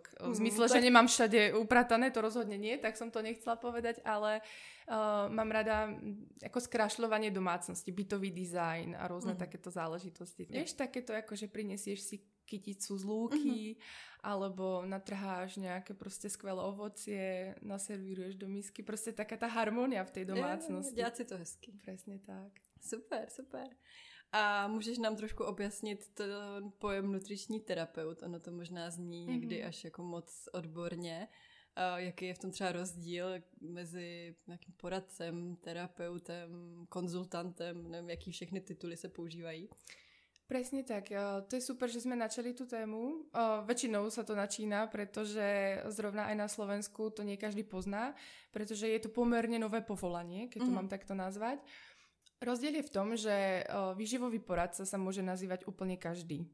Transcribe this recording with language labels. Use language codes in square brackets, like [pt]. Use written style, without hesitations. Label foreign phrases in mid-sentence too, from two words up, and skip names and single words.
[sk] V zmysle, že nemám všade upratané, to rozhodne nie, tak som to nechcela povedať, ale mám rada ako skrášľovanie domácnosti, bytový dizajn a rôzne takéto záležitosti. Vieš, takéto ako, že prinesieš si kyticu z lúky, alebo natrháš nejaké proste skvelé ovocie, naservíruješ do misky, proste taká tá harmónia v tej domácnosti. [cs] Dělat si to hezky. [sk] Presne tak. Super, super. [cs] A můžeš nám trošku objasnit ten pojem nutriční terapeut? Ono to možná zní někdy až jako moc odborně. Jaký je v tom třeba rozdíl mezi nějakým poradcem, terapeutem, konzultantem, nevím, jaký všechny tituly se používají? [sk] Presne tak. To je super, že sme načali tú tému. Väčšinou sa to načína, pretože zrovna aj na Slovensku to nie každý pozná, pretože je to pomerne nové povolanie, keď to mám takto nazvať. Rozdiel je v tom, že výživový poradca sa môže nazývať úplne každý.